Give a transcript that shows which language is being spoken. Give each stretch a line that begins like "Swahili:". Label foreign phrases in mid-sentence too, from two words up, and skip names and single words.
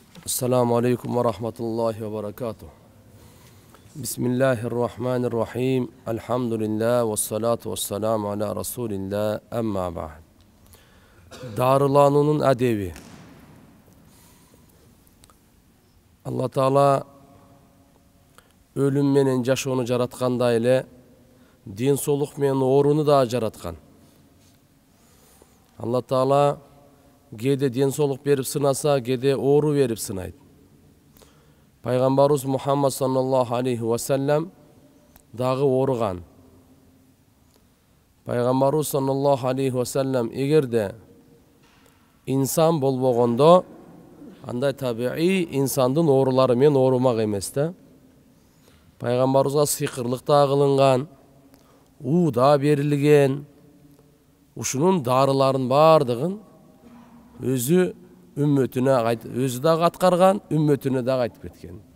Arabic: السلام عليكم ورحمة الله وبركاته. بسم الله الرحمن الرحيم. الحمد لله والصلاة والسلام على رسول الله أما بعد.
Kyrgyz: Дарылануунун адеби. Аллах Таала өлүм менен жашоону жараткандай эле ден соолук менен ооруну да жараткан. Allah Taala кээде ден соолук берип сынаса, кээде оору берип сынайт. Пайгамбарыбыз Мухаммад
Arabic: صلى الله عليه وسلم
Kyrgyz: дагы ооруган. Пайгамбарыбыз
Arabic: صلى الله عليه وسلم
Kyrgyz: эгерде инсан болбогондо, андай табиий инсандын оорулары менен оорумак эмес да. Пайгамбарыбызга сыйкырлык да кылынган, уу да берилген. Ушунун дарыларын бардыгын өзү үммөтүнө өзү дагы аткарган, үммөтүнө дагы айтып кеткен.